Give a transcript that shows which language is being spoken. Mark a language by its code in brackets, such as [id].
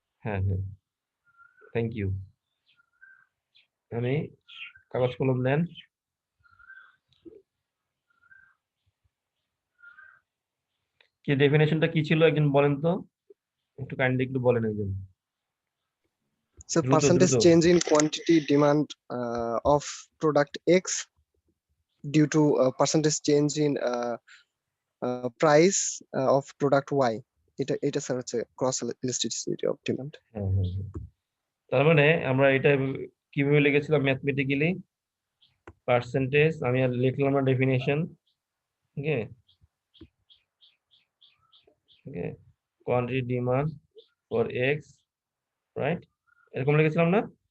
[bn] হ্যাঁ, [en] Thank you. [bn] আমি কাগজ কলম নেন। কি ডেফিনেশনটা কি ছিল একজন বলেন তো, একটু কাইন্ডলি একটু বলেন একজন। [en] So percentage change in quantity demand of product X due to percentage change in price of product Y. [bn] এটা স্যার হচ্ছে [en] Cross elasticity of demand. [bn] হ্যাঁ, তার মানে আমরা এটা কিভাবে লিখেছিলাম ম্যাথমেটিক্যালি? [en] percentage, [bn] আমি আর লিখলাম না [en] definition, okay, quantity demand for X, right, [bn] এরকম লিখেছিলাম না?